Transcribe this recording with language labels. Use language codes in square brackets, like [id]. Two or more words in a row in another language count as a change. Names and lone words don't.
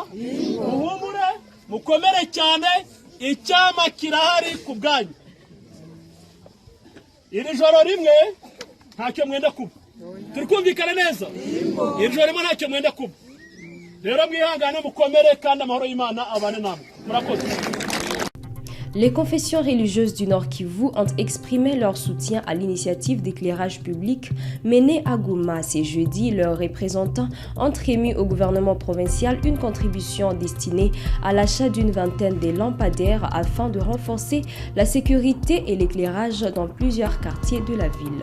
[rw] Muhumure mukomere cyane, icyama kirahari ku bwanyu. Iri joro rimwe ntacyo mwenda kuba. Turi kumvikana neza? Iri joro rimwe ntacyo mwenda kuba. Rero mwihangane mukomere kandi amahoro y'Imana abane namwe. Murakoze. [fr] Les confessions religieuses du Nord Kivu ont exprimé leur soutien à l'initiative d'éclairage public menée à Goma. Ce jeudi, leurs représentants ont remis au gouvernement provincial une contribution destinée à l'achat d'une vingtaine de lampadaires afin de renforcer la sécurité et l'éclairage dans plusieurs quartiers de la ville.